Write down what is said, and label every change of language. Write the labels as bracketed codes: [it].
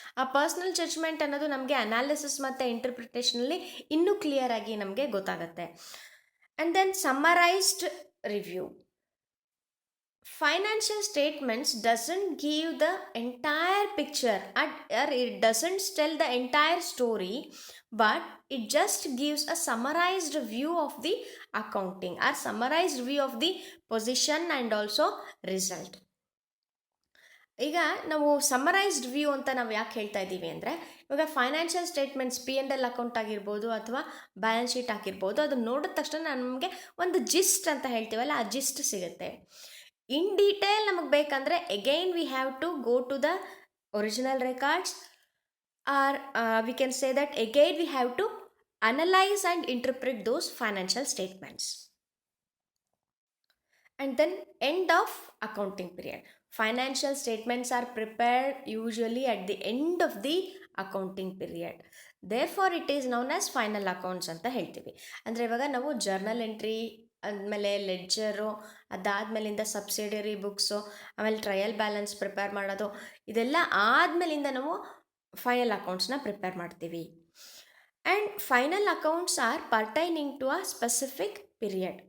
[kn] ಆ personal judgment ಅನ್ನೋದು ನಮಗೆ ಅನಾಲಿಸಿಸ್ ಮತ್ತು ಇಂಟರ್ಪ್ರಿಟೇಷನಲ್ಲಿ ಇನ್ನೂ ಕ್ಲಿಯರ್ ಆಗಿ ನಮಗೆ ಗೊತ್ತಾಗುತ್ತೆ. [en] And then summarized review. Financial statements doesn't give the entire picture, or it doesn't tell the entire story, but it just gives a summarized view of the accounting, or summarized view of the position and also result. [kn] ಈಗ ನಾವು ಸಮ್ಮರೈಸ್ಡ್ view ಅಂತ ನಾವು ಯಾಕೆ ಹೇಳ್ತಾ ಇದ್ದೀವಿ ಅಂದರೆ, ಇವಾಗ financial statements P&L account ಆಗಿರ್ಬೋದು ಅಥವಾ ಬ್ಯಾಲೆನ್ಸ್ ಶೀಟ್ ಆಗಿರ್ಬೋದು, ಅದನ್ನು ನೋಡಿದ ತಕ್ಷಣ ನಮಗೆ ಒಂದು ಜಿಸ್ಟ್ ಅಂತ ಹೇಳ್ತೀವಲ್ಲ, ಆ ಜಿಸ್ಟ್ ಸಿಗುತ್ತೆ. [en] in detail [kn] ನಮಗೆ ಬೇಕಂದರೆ [en] Again we have to go to the original records, or we can say that again we have to analyse and interpret those financial statements. And then end of accounting period. Financial statements are prepared usually at the end of the accounting period. Therefore it is known as final accounts [kn] ಅಂತ ಹೇಳ್ತೀವಿ. ಅಂದರೆ ಇವಾಗ ನಾವು journal entry, ಆದಮೇಲೆ ledger, ಅದಾದಮೇಲಿಂದ subsidiary books, ಆಮೇಲೆ trial balance prepare ಮಾಡೋದು, ಇದೆಲ್ಲ ಆದಮೇಲಿಂದ ನಾವು ಫೈನಲ್ ಅಕೌಂಟ್ಸ್ನ ಪ್ರಿಪೇರ್ ಮಾಡ್ತೀವಿ. [en] And final accounts are pertaining to a specific period.